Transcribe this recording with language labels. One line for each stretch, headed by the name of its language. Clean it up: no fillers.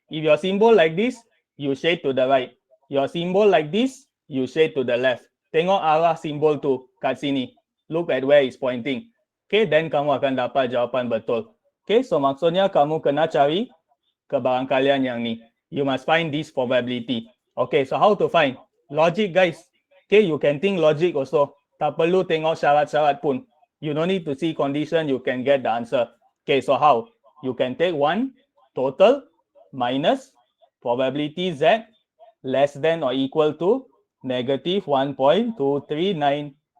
English: If your symbol like this, you shade to the right. Your symbol like this, you shade to the left.
Malay: Tengok arah simbol tu kat sini.
English: Look at where it's pointing.
Malay: Okay, then kamu akan dapat jawapan betul. Okay, so maksudnya kamu kena cari kebarangkalian yang ni.
English: You must find this probability. Okay, so how to find? Logic, guys. Okay, you can think logic also.
Malay: Tak perlu tengok syarat-syarat pun.
English: You don't need to see condition, you can get the answer. Okay, so how? You can take 1 total minus probability Z less than or equal to negative 1.239.